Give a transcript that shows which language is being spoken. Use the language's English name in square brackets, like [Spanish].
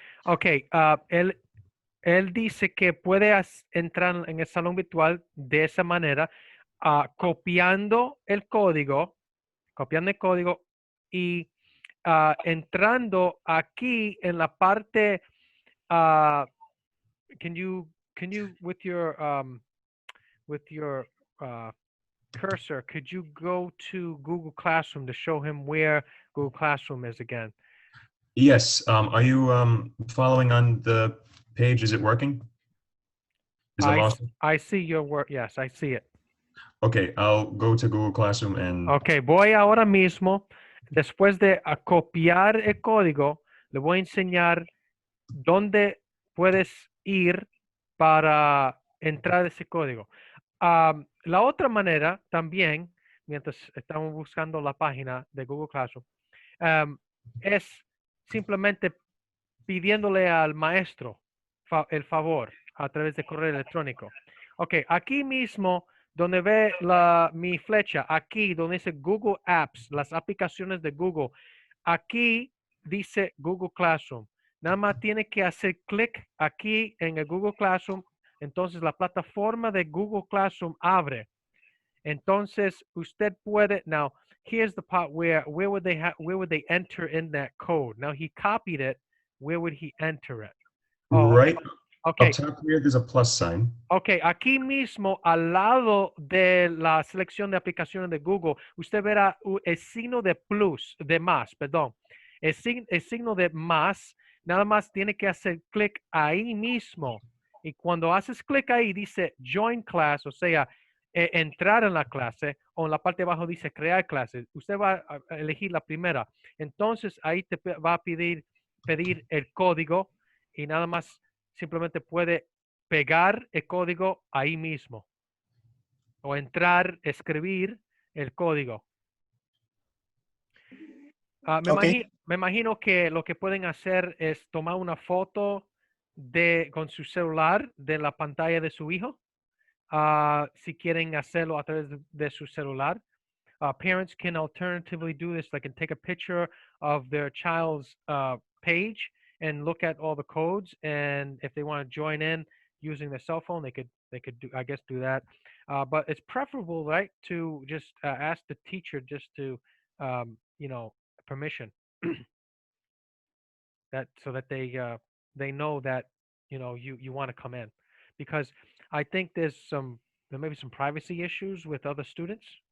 [Spanish] Okay, él dice que puede entrar en el salón virtual de esa manera, copiando el código y entrando aquí en la parte, [English] can you with your cursor, could you go to Google Classroom to show him where Google Classroom is again? Yes. Are you following on the page? Is it working? Is the mouse? I see your work. Yes, I see it. Okay, I'll go to Google Classroom and... [Spanish] Okay, voy ahora mismo. Después de copiar el código, le voy a enseñar dónde puedes ir para entrar ese código. La otra manera también, mientras estamos buscando la página de Google Classroom, es simplemente pidiéndole al maestro el favor a través de correo electrónico. Ok, aquí mismo donde ve mi flecha, aquí donde dice Google Apps, las aplicaciones de Google, aquí dice Google Classroom. Nada más tiene que hacer clic aquí en el Google Classroom, entonces la plataforma de Google Classroom abre. Entonces usted puede, [English] now here's the part where would they enter in that code? Now he copied it, where would he enter it? Oh, right okay. up top here, there's a plus sign. [Spanish] Ok, aquí mismo al lado de la selección de aplicaciones de Google, usted verá el signo de plus, de más, perdón. El signo de más, nada más tiene que hacer clic ahí mismo. Y cuando haces clic ahí, dice Join Class, o sea, entrar en la clase, o en la parte de abajo dice Crear clase. Usted va a elegir la primera. Entonces, ahí te va a pedir el código y nada más simplemente puede pegar el código ahí mismo o entrar, escribir el código. Me imagino que lo que pueden hacer es tomar una foto con su celular de la pantalla de su hijo, si quieren hacerlo a través de su celular. [English] Parents can alternatively do this. They can take a picture of their child's page and look at all the codes, and if they want to join in using their cell phone, they could do, I guess, do that. But it's preferable, right, to just ask the teacher just to permission that, so that they know that you want to come in, because I think there may be some privacy issues with other students.